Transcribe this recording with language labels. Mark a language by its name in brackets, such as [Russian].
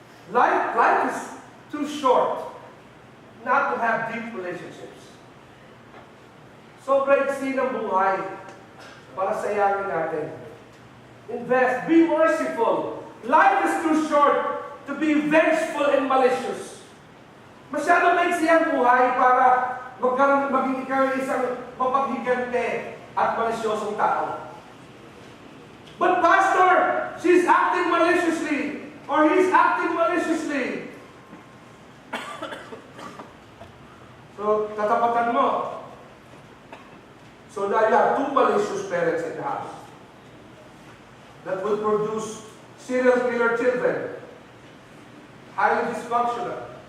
[English] Life is too short not to have deep relationships. [Filipino] Sobrang iksi ng buhay para sayangin natin. [English] Invest. Be merciful. Life is too short to be vengeful and malicious. [Filipino] Masyado maiksi ang buhay para maging ikaw isang mapaghigante at malisyosong tao. [English] But Pastor, she's acting maliciously, or he's acting maliciously. [Filipino] So, tatapatan mo. [English] So now you have two malicious parents in the house that will produce serial killer children, highly dysfunctional.